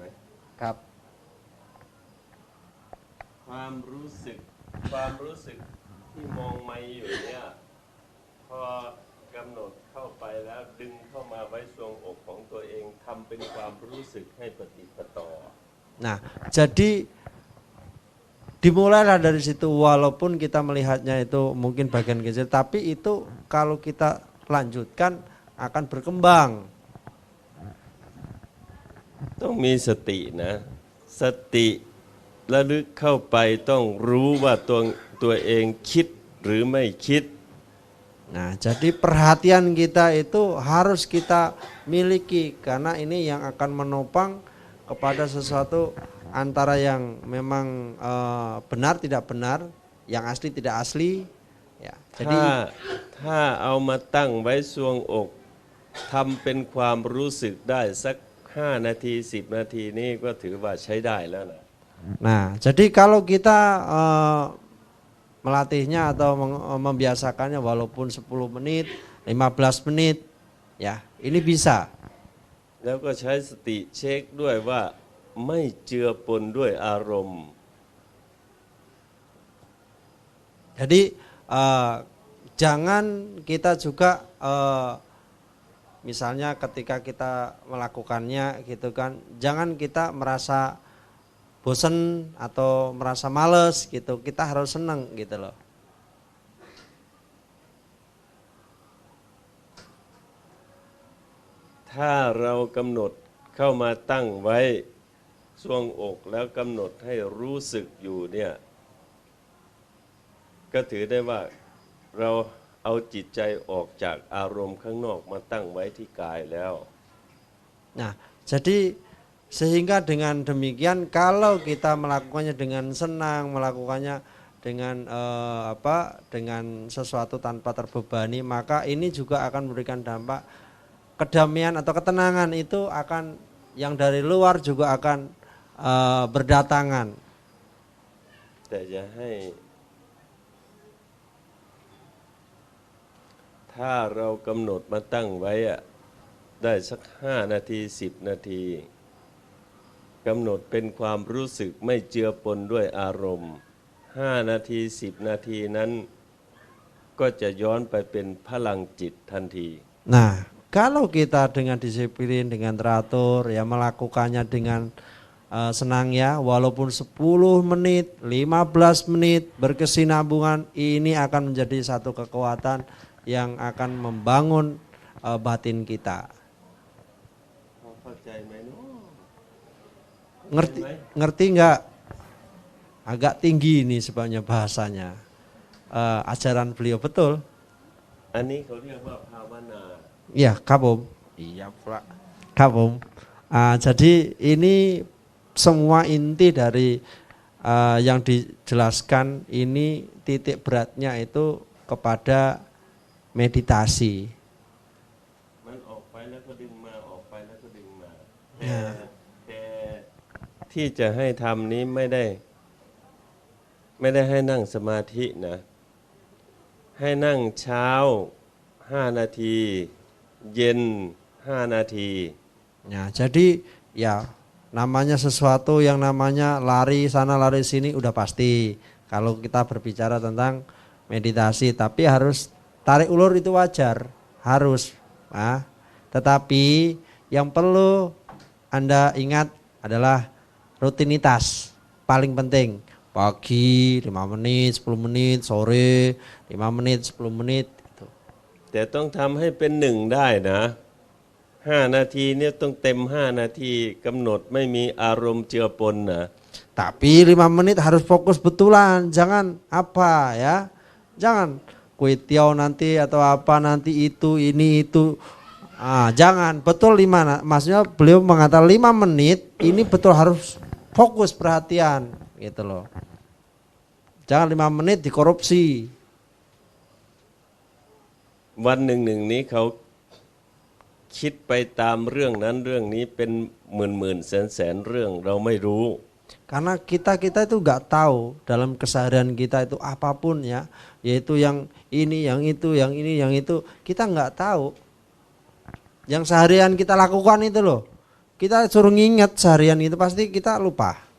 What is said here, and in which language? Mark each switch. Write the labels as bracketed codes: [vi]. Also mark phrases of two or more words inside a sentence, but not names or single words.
[th] Kap. ความรู้สึกที่มองไม่อยู่เนี่ยพอกำหนดเข้าไปแล้วดึงเข้ามาไว้ทรวงอกของตัวเองทำเป็นความรู้สึกให้ปฏิปต่อ [id] Nah, jadi dimulailah dari situ walaupun kita melihatnya itu mungkin bagian kecil, tapi itu kalau kita lanjutkan akan berkembang. [th] ต้องมีสตินะ สติระลึกเข้าไปต้องรู้ว่าตัวเองคิดหรือไม่คิด [id] Nah, jadi perhatian kita itu harus kita miliki karena ini yang akan menopang kepada sesuatu antara yang memang benar tidak benar, yang asli tidak asli. Ya, [th] ถ้า [id] jadi [th] ถ้าเอามาตั้งไว้ทรวงอกทำเป็นความรู้สึกได้สัก5 นาที10 นาทีนี่ก็ถือว่าใช้ได้แล้วนะ [id] Nah, jadi kalau kita melatihnya atau membiasakannya walaupun 10 menit, 15 menit, ya ini bisa. [th] แล้วก็ใช้สติเช็คด้วยว่าไม่เจือปนด้วยอารมณ์ [id] Jadi jangan kita juga misalnya ketika kita melakukannya gitu kan, jangan kita merasa bosan atau merasa males gitu, kita harus senang gitu loh. [th] ถ้าเรากำหนดเข้ามาตั้งไว้ทรวงอกแล้วกำหนดให้รู้สึกอยู่เนี่ยก็ถือได้ว่าเราเอาจิตใจออกจากอารมณ์ข้างนอกมาตั้งไว้ที่กายแล้ว [id] Nah, jadi sehingga dengan demikian kalau kita melakukannya dengan senang, melakukannya dengan dengan sesuatu tanpa terbebani, maka ini juga akan memberikan dampak kedamaian atau ketenangan itu akan yang dari luar juga akan berdatangan. [th] แต่จะให้ถ้าเรากำหนดมาตั้งไว้อะได้สัก5 นาที10 นาทีกำหนดเป็นความรู้สึกไม่เจือปนด้วยอารมณ์5 นาที10 นาทีนั้นก็จะย้อนไปเป็นพลังจิตทันที [id] Nah, kalau kita dengan disiplin, dengan teratur, ya melakukannya dengan senang ya, walaupun 10 menit, 15 menit berkesinambungan, ini akan menjadi satu kekuatan yang akan membangun batin kita. [th] เข้าใจไหมเนาะ [id] Ngerti nggak? Agak tinggi ini sebenarnya bahasanya. Ajaran beliau betul. [th] อันนี้เขาเรียกว่าภาวนา [id] Iya, kabum. Iya, Pak. Kabum. Jadi ini semua inti dari yang dijelaskan ini titik beratnya itu kepada meditasi. [th] มันออกไปแล้วก็ดึงมาออกไปแล้วก็ดึงมา [id] Ya. [th] แต่ที่จะให้ทำนี้ไม่ได้ให้นั่งสมาธินะ ให้นั่งเช้า5 นาที เย็น5 นาที [id] Ya, jadi ya namanya sesuatu yang namanya lari sana lari sini udah pasti. Kalau kita berbicara tentang meditasi, tapi harus tarik ulur itu wajar, harus. Tetapi yang perlu Anda ingat adalah rutinitas paling penting. Pagi 5 menit, 10 menit, sore 5 menit, 10 menit itu. [th] แต่ต้องทำให้เป็นหนึ่งได้นะ5 นาทีเนี่ยต้องเต็ม5 นาทีกำหนดไม่มีอารมณ์เจือปนนะ [id] Tapi 5 menit harus fokus betulan, jangan apa ya. Jangan kue tiaw nanti atau apa nanti itu ini itu. Jangan betul 5, maksudnya beliau mengatakan 5 menit ini betul harus fokus perhatian gitu loh. Jangan 5 menit dikorupsi. [th] วันหนึ่งนี้เขาคิดไปตามเรื่องนั้นเรื่องนี้เป็นหมื่นแสนเรื่องเราไม่รู้ [id] Karena kita itu nggak tahu dalam keseharian kita itu apapun ya, yaitu yang ini, yang itu, yang ini, yang itu, kita nggak tahu. Yang seharian kita lakukan itu loh, kita suruh nginget seharian itu pasti kita lupa.